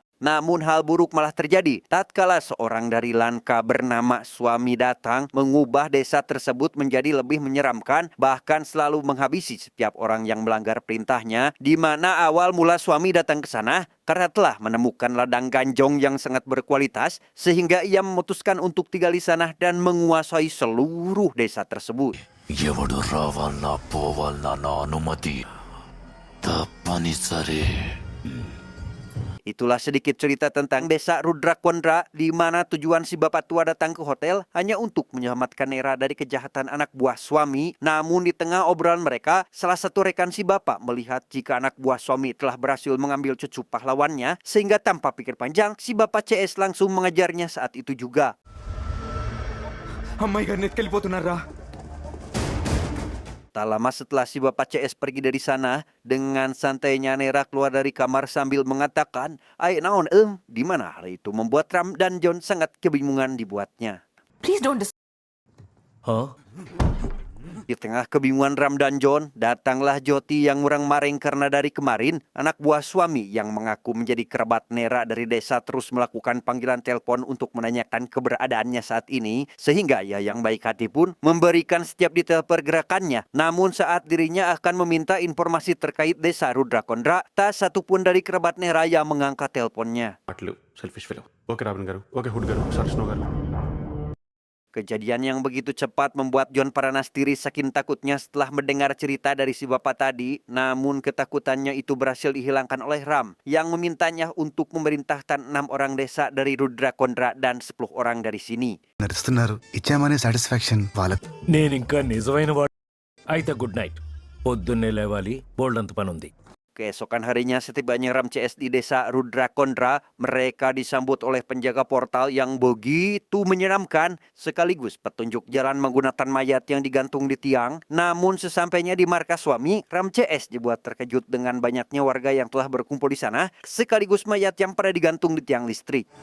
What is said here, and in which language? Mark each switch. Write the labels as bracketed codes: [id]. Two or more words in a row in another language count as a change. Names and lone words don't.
[id] Namun hal buruk malah terjadi tatkala seorang dari Lanka bernama Suami datang mengubah desa tersebut menjadi lebih menyeramkan, bahkan selalu menghabisi setiap orang yang melanggar perintahnya, di mana awal mula Suami datang ke sana karena telah menemukan ladang ganjong yang sangat berkualitas, sehingga ia memutuskan untuk tinggal di sana dan menguasai seluruh desa tersebut. [te] ఎవడు రావాలన్నా పోవాలన్నా నా అనుమతి తప్పనిసరి. [id] Itulah sedikit cerita tentang desa Rudra Kondra, di mana tujuan si bapak tua datang ke hotel hanya untuk menyelamatkan Nera dari kejahatan anak buah Suami. Namun di tengah obrolan mereka, salah satu rekan si bapak melihat jika anak buah Suami telah berhasil mengambil cucu pahlawannya, sehingga tanpa pikir panjang si bapak CS langsung mengejarnya saat itu juga. [te] అమ్మాయి గారిని ఎత్తుకెళ్ళిపోతున్నారా? [id] Tak lama setelah si Bapak CS pergi dari sana, dengan santainya Nera keluar dari kamar sambil mengatakan, "Ai naon di mana?" Hal itu membuat Ram dan John sangat kebingungan dibuatnya. [en] Please don't [id] Di tengah kebingungan Ram dan John, datanglah Joti yang murang maring karena dari kemarin anak buah suami yang mengaku menjadi kerabat Nera dari desa terus melakukan panggilan telepon untuk menanyakan keberadaannya saat ini, sehingga ia yang baik hati pun memberikan setiap detail pergerakannya. Namun saat dirinya akan meminta informasi terkait desa Rudra Kondra, tak satupun dari kerabat Nera yang mengangkat teleponnya. [te] మాటలు [en] selfish fellow. [te] ఓకే రాబిన్ గారు, ఓకే హుడ్ గారు, సార్ స్నో గారు. [id] Kejadian yang begitu cepat membuat John panas diri saking takutnya setelah mendengar cerita dari si bapak tadi. Namun ketakutannya itu berhasil dihilangkan oleh Ram yang memintanya untuk memerintahkan 6 orang desa dari Rudra Kondra dan 10 orang dari sini. [te] నడుస్తున్నారు, ఇచ్చామనే సాటిస్ఫాక్షన్ వాళ్ళకు. నేను ఇంకా నిజమైన వాడు అయితే [en] good night. [te] పొద్దున్నే లేవాలి, బోల్డ్ అంత పని ఉంది. [id] Keesokan harinya setibanya Ram CS di desa Rudra Kondra, mereka disambut oleh penjaga portal yang begitu menyeramkan sekaligus petunjuk jalan menggunakan mayat yang digantung di tiang. Namun sesampainya di markas suami, Ram CS dibuat terkejut dengan banyaknya warga yang telah berkumpul di sana sekaligus mayat yang pada digantung di tiang listrik.